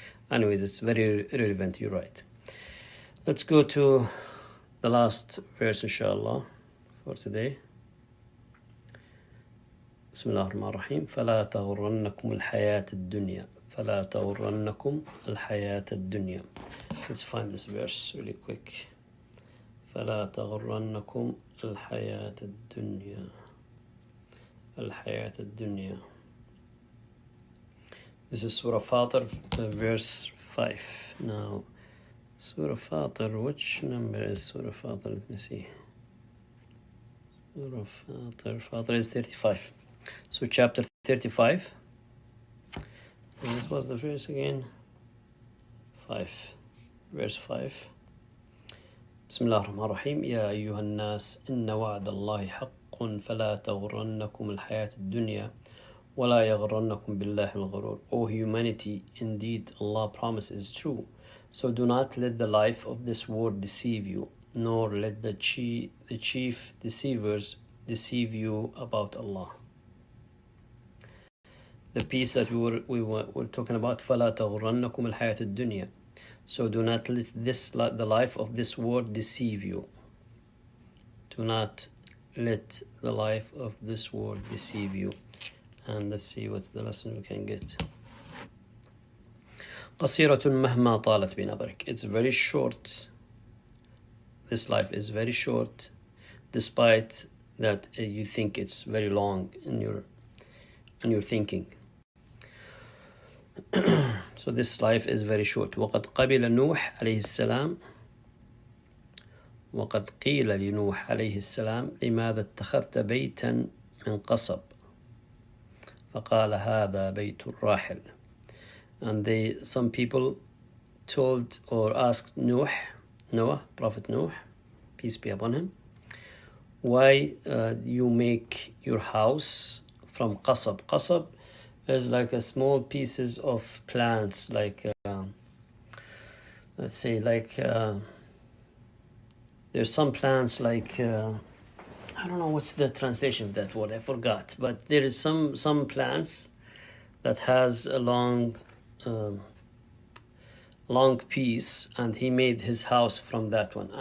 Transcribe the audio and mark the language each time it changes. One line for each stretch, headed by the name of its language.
English: Anyways, it's very relevant. You're right. Let's go to the last verse, inshallah, for today.
Arabic: بسم الله الرحمن الرحيم. فلا تغرنكم الحياة الدنيا. فلا تغرنكم الحياة الدنيا.
English: Let's find this verse really quick.
Arabic: فلا تغرنكم الحياة الدنيا. الحياة الدنيا.
English: This is Surah Fatir, verse 5. Now, Surah Fatir, which number is Surah Fatir? Let me see. Surah Fatir is 35. So chapter 35. And what was the verse again? 5. Verse 5.
Arabic: بسم الله الرحمن الرحيم. يا أيها الناس إن وعد الله حق فلا تغرنكم الحياة الدنيا ولا يغرنكم بالله الغرور.
English: O humanity, indeed Allah promise is true. So do not let the life of this world deceive you, nor let the chief deceivers deceive you about Allah. The piece that we were talking about,
Arabic: فَلَا تَغُرَّنَّكُمُ الْحَيَاةُ الدُّنْيا.
English: So do not let the life of this world deceive you. Do not let the life of this world deceive you. And let's see what's the lesson we can get.
Arabic: قصيرة مهما طالت بنظرك.
English: It's very short. This life is very short, despite that you think it's very long in your thinking. So this life is very short.
Arabic: وقد قبل نوح عليه السلام وقد قيل لنوح عليه السلام لماذا اتخذت بيتا من قصب فقال هذا بيت الراحل.
English: And some people told or asked Noah, Prophet Noah, peace be upon him, why you make your house from qasab. Qasab is like a small pieces of plants, like let's say like there's some plants like I don't know what's the translation of that word, I forgot, but there is some plants that has a long piece, and he made his house from that one.